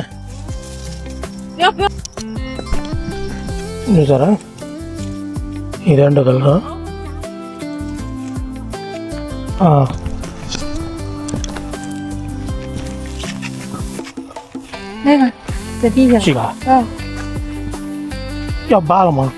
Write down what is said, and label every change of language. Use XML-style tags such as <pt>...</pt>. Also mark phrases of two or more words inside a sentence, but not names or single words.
<zh>不要。</zh> <te>చూసారా ఇదేంటో కలరా</te> <zh>那个在地上。这个要扒了吗？</zh>